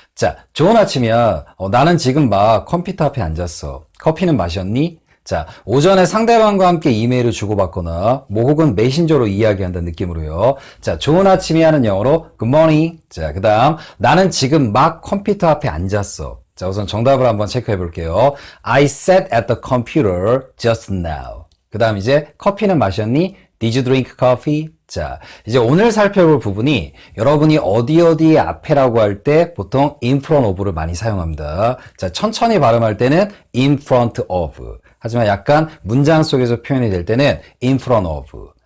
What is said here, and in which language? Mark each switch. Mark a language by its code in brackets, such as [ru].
[ko] 자, 좋은 아침이야. 나는 지금 막 컴퓨터 앞에 앉았어. 커피는 마셨니? 자, 오전에 상대방과 함께 이메일을 주고받거나 뭐 혹은 메신저로 이야기한다는 느낌으로요. 자, 좋은 아침이야는 영어로 [en] good morning. [ko] 자, 그 다음 나는 지금 막 컴퓨터 앞에 앉았어. 자, 우선 정답을 한번 체크해 볼게요. [en] I sat at the computer just now. [ko] 그 다음 이제 커피는 마셨니? [en] Did you drink coffee? [ko] 자, 이제 오늘 살펴볼 부분이 여러분이 어디 앞에라고 할 때 보통 in front of를 많이 사용합니다. 자, 천천히 발음할 때는 in front of. 하지만 약간 문장 속에서 표현이 될 때는 in front of.